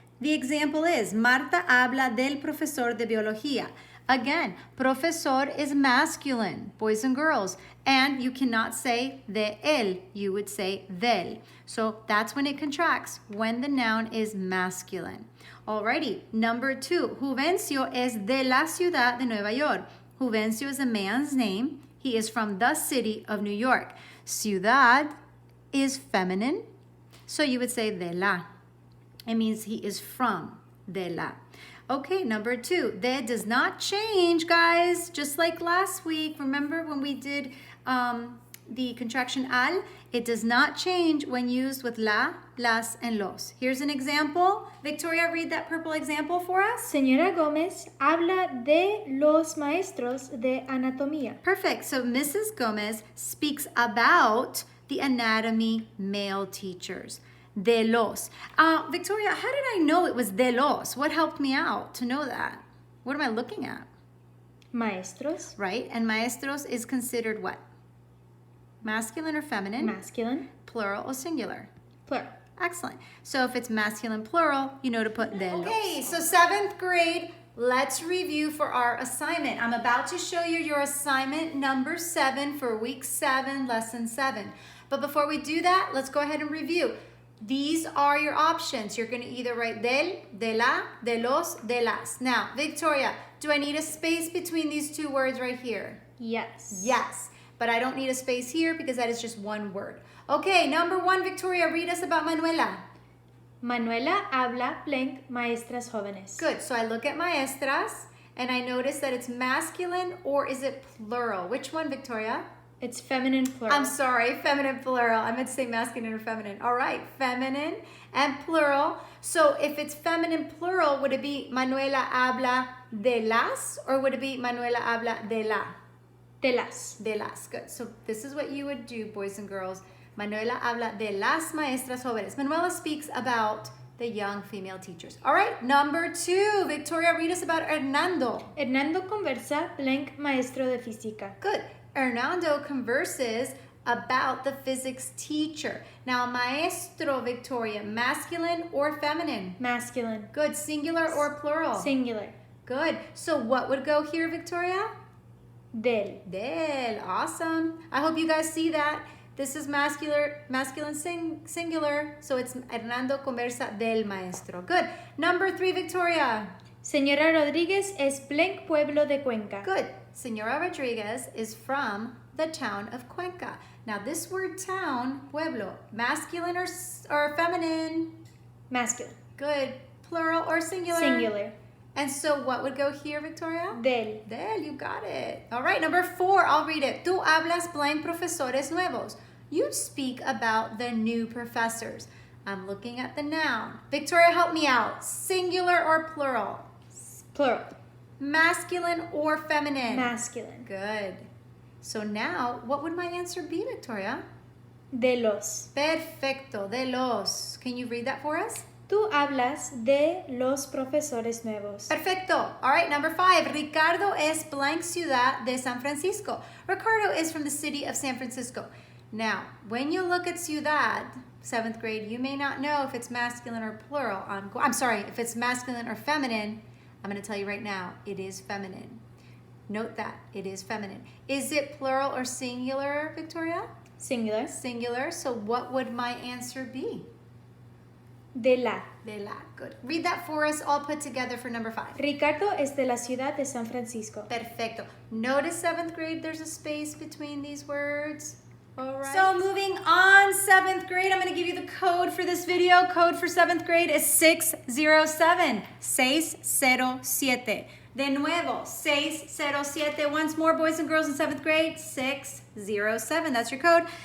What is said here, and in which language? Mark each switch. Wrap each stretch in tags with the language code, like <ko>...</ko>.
<en>The example is,</en> <es>Marta habla del profesor de biología.</es> <en>Again, profesor is masculine, boys and girls, and you cannot say</en> <es>de él,</es> <en>you would say del. So that's when it contracts, when the noun is masculine. Alrighty, number 2,</en> <es>Juvencio es de la ciudad de Nueva York.</es> <en>Juvencio is a man's name. He is from the city of New York. Ciudad is feminine, so you would say de la. It means he is from, de la. Okay, number 2, de does not change, guys, just like last week. Remember when we did the contraction al? It does not change when used with la, las, and los. Here's an example. Victoria, read that purple example for us.</en> <es>Señora Gómez habla de los maestros de anatomía.</es> <en>Perfect. So Mrs. Gomez speaks about the anatomy male teachers. De los. Victoria, how did I know it was de los? What helped me out to know that? What am I looking at?</en> <es>Maestros.</es> <en>Right? And maestros is considered what? Masculine or feminine? Masculine. Plural or singular? Plural. Excellent. So if it's masculine plural, you know to put de los. Okay, so 7th grade, let's review for our assignment. I'm about to show you your assignment number 7 for week 7, lesson 7. But before we do that, let's go ahead and review. These are your options. You're going to either write del, de la, de los, de las. Now, Victoria, do I need a space between these two words right here? Yes. Yes, but I don't need a space here because that is just one word. Okay, number 1, Victoria, read us about Manuela.</en> <es>Manuela habla blank maestras jóvenes.</es> <en>Good, so I look at maestras and I notice that it's masculine or is it plural? Which one, Victoria? It's feminine plural. I'm sorry, feminine plural. I meant to say masculine or feminine. All right, feminine and plural. So if it's feminine plural, would it be</en> <es>Manuela habla de las</es> <en>or would it be</en> <es>Manuela habla de la? De las. De las, good.</es> <en>So this is what you would do, boys and girls.</en> <es>Manuela habla de las maestras jóvenes.</es> <en>Manuela speaks about the young female teachers. All right, number 2, Victoria, read us about Hernando.</en> <es>Hernando conversa blank maestro de física.</es> <en>Good. Hernando converses about the physics teacher. Now, maestro, Victoria, masculine or feminine? Masculine. Good. Singular or plural? Singular. Good. So what would go here, Victoria?</en> <es>Del.</es> <en>Del. Awesome. I hope you guys see that. This is masculine singular. So it's</en> <es>Hernando conversa del maestro.</es> <en>Good. Number 3, Victoria.</en> <es>Señora Rodríguez es blank pueblo de Cuenca.</es> <en>Good. Señora Rodriguez is from the town of Cuenca. Now this word town, pueblo, masculine or feminine? Masculine. Good. Plural or singular? Singular. And so what would go here, Victoria?</en> <es>Del.</es> <en>Del, you got it. All right, number 4, I'll read it.</en> <es>Tú hablas blank profesores nuevos.</es> <en>You speak about the new professors. I'm looking at the noun. Victoria, help me out. Singular or plural? Plural. Masculine or feminine? Masculine. Good. So now, what would my answer be, Victoria?</en> <es>De los. Perfecto, de los.</es> <en>Can you read that for us?</en> <es>Tú hablas de los profesores nuevos.</es> <en>Perfecto. All right, number 5.</en> <es>Ricardo es blank ciudad de San Francisco.</es> <en>Ricardo is from the city of San Francisco. Now, when you look at ciudad, 7th grade, you may not know if it's masculine or plural. I'm sorry, if it's masculine or feminine. I'm going to tell you right now, it is feminine. Note that, it is feminine. Is it plural or singular, Victoria? Singular. Singular. So what would my answer be?</en> <es>De la. De la. Good.</es> <en>Read that for us all put together for number 5.</en> <es>Ricardo es de la ciudad de San Francisco. Perfecto.</es> <en>Notice 7th grade, there's a space between these words. All right. So moving on, 7th grade, I'm going to give you the code for this video. Code for 7th grade is 607. 607.</en> <es>De nuevo,</es> <en>607. Once more, boys and girls in 7th grade, 607. That's your code.</en>